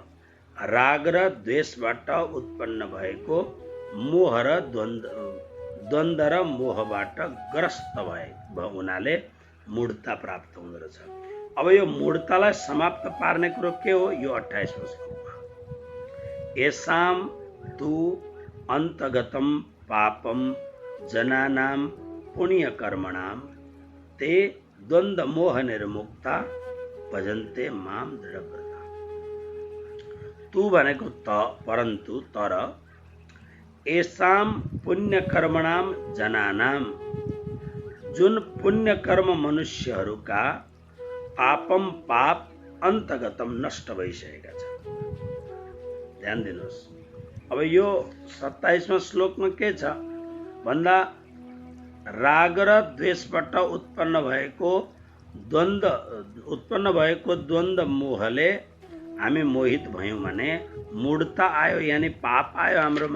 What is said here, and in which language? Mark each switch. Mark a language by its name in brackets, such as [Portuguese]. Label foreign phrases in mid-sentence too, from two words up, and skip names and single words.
[Nepali] राग र द्वेषबाट उत्पन्न भएको मोह र द्वन्द्व र मोहबाट ग्रस्त भए हुनाले मूढता प्राप्त हुँदो रहेछ। अब यो मूढतालाई समाप्त पार्ने कुरो के हो? यो 28वां श्लोकमा [Sanskrit] येषां तु अन्तगतं पापं जनानां पुण्यकर्मणां ते द्वन्द्व मोह निर्मुक्ता भजन्ते मां दृढव्रता। [Nepali] तु भनेको त, परन्तु, तर, [Sanskrit] येषां पुण्यकर्मणां जनानां, [Nepali] जुन पुण्यकर्म मनुष्यहरूका पापम पाप अन्तगतम नष्ट भइसकेका छन्। ध्यान दिनुहोस्। अब यो 27वां श्लोकमा के छ भन्दा राग र द्वेषबाट उत्पन्न भएको द्वन्द्व मोहले हामी मोहित भयौँ भने मूढता आयो, यानी पाप आयो हाम्रोमा।